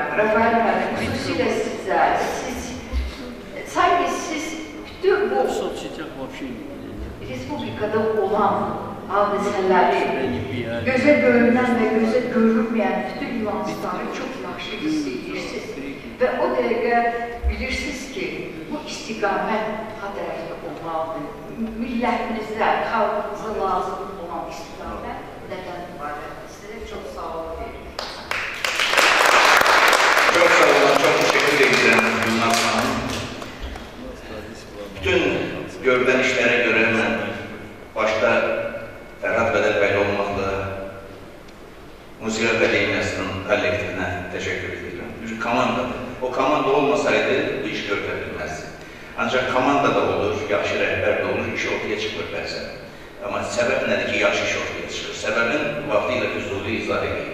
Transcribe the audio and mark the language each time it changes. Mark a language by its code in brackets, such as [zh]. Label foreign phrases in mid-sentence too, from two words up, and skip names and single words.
[az] Rafael müəllim, xüsusilə sizə, sanki siz bütün bu Respublikada olan hadisələri, gözə görünən və gözə görünməyən bütün nüansları çox yaxşı hiss edirsiniz. Və o dəqiqə bilirsiniz ki, bu istiqamət ha tərəfdə olmalıdır. Millətimizə, xalqımıza lazım olan istiqamət nədən ibarətdir? Sizə çox sağ olun. [tr] Çok sağ olun, çok teşekkür ederim Yılmaz Hanım. Bütün görülen işlere göre ben başta [az] Ferhat Bədəlbəyli olmaqla Musiqi Akademiyasının kollektivinə təşəkkür edirəm. Bir komandadır. O komanda olmasaydı bu iş görülə bilməzdi. Ancaq komanda da olur, yaxşı rəhbər də olur, iş ortaya çıxır bəzən. Amma səbəb nədir ki, yaxşı iş ortaya çıxır? Səbəbin vaxtilə Füzuli izah edir.